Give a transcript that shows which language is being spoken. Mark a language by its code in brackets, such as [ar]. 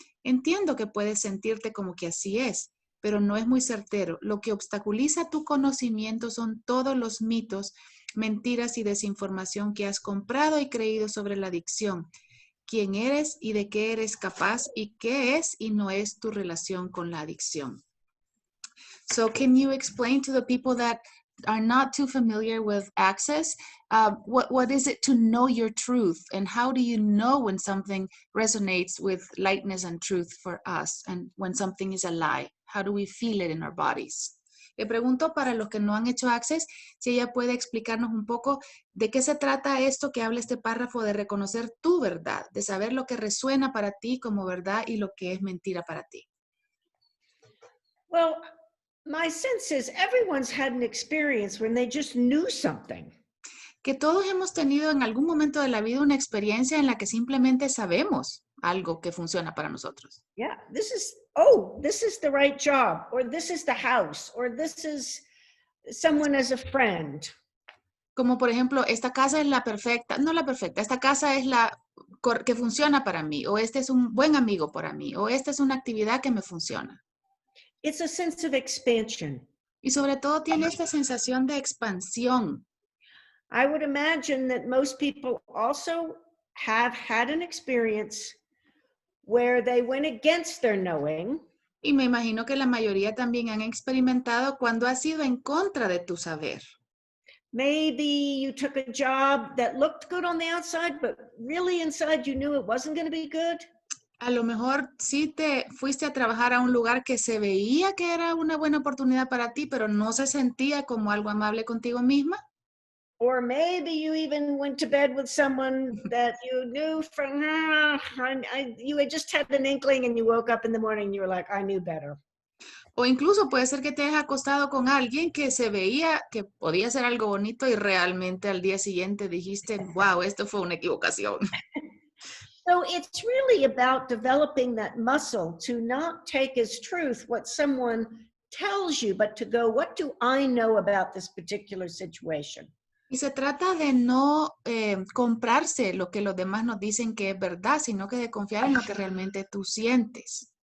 [es] Entiendo que puedes sentirte como que así es, pero no es muy certero. Lo que obstaculiza tu conocimiento son todos los mitos, mentiras y desinformación que has comprado y creído sobre la adicción, quién eres y de qué eres capaz y qué es y no es tu relación con la adicción. [en] So can you explain to the people that are not too familiar with access, what is it to know your truth, and how do you know when something resonates with lightness and truth for us, and when something is a lie? How do we feel it in our bodies? [es] Le pregunto para los que no han hecho access, si ella puede explicarnos un poco de qué se trata esto que habla este párrafo de reconocer tu verdad, de saber lo que resuena para ti como verdad y lo que es mentira para ti. [en] Well, my sense is everyone's had an experience when they just knew something. [es] Que todos hemos tenido en algún momento de la vida una experiencia en la que simplemente sabemos algo que funciona para nosotros. [en] Yeah, this is the right job, or this is the house, or this is someone as a friend. [es] Como por ejemplo, esta casa es la perfecta, no la perfecta, esta casa es la que funciona para mí, o este es un buen amigo para mí, o esta es una actividad que me funciona. [en] It's a sense of expansion. [es] Y sobre todo tiene esta sensación de expansión. [en] I would imagine that most people also have had an experience where they went against their knowing. [es] Y me imagino que la mayoría también han experimentado cuando has ido en contra de tu saber. [en] Maybe you took a job that looked good on the outside, but really inside you knew it wasn't going to be good. [es] A lo mejor sí te fuiste a trabajar a un lugar que se veía que era una buena oportunidad para ti, pero no se sentía como algo amable contigo misma. [en] Or maybe you even went to bed with someone that you knew from, you had just had an inkling and you woke up in the morning and you were like, I knew better. [es] O incluso puede ser que te hayas acostado con alguien que se veía que podía ser algo bonito y realmente al día siguiente dijiste, wow, esto fue una equivocación. [en] So it's really about developing that muscle to not take as truth what someone tells you, but to go, what do I know about this particular situation? [es] Y se trata de no comprarse lo que los demás nos dicen que es verdad, sino que de confiar en lo que realmente tú sientes.